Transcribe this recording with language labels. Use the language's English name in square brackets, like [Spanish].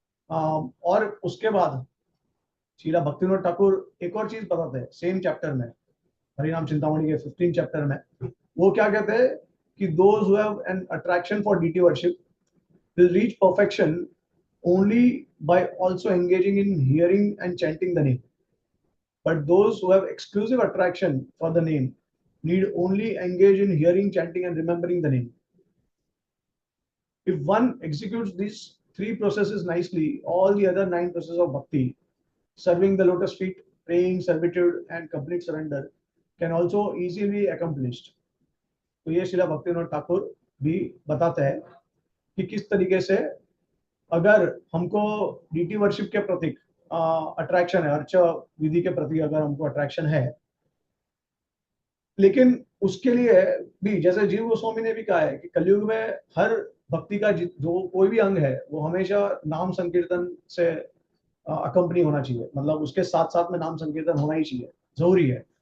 [Hindi] और उसके बाद श्रीला भक्तिविनोद ठाकुर एक और चीज बताते हैं सेम चैप्टर में, हरिनाम चिंतामणि के 15 चैप्टर में। वो क्या कहते हैं कि [English] Those who have an attraction for deity worship will reach perfection only by also engaging in hearing and chanting the name. But those who have exclusive attraction for the name need only engage in hearing, chanting, and remembering the name. If one executes these three processes nicely, all the other 9 processes of bhakti, serving the lotus feet, praying, servitude, and complete surrender, can also easily be accomplished. [Hindi] तो ये श्रीला भक्तिविनोद ठाकुर भी बताते हैं कि किस तरीके से अगर हमको डीटी वर्शिप के प्रति अट्रैक्शन है, अर्च विधि के प्रति अगर हमको अट्रैक्शन है, लेकिन उसके लिए भी जैसे जीव गोस्वामी ने भी कहा है कि कलयुग में हर भक्ति का जो कोई भी अंग है वो हमेशा नाम संकीर्तन से अकम्पनी होना चाहिए, मतलब उसके साथ साथ में नाम संकीर्तन होना ही चाहिए, जरूरी है।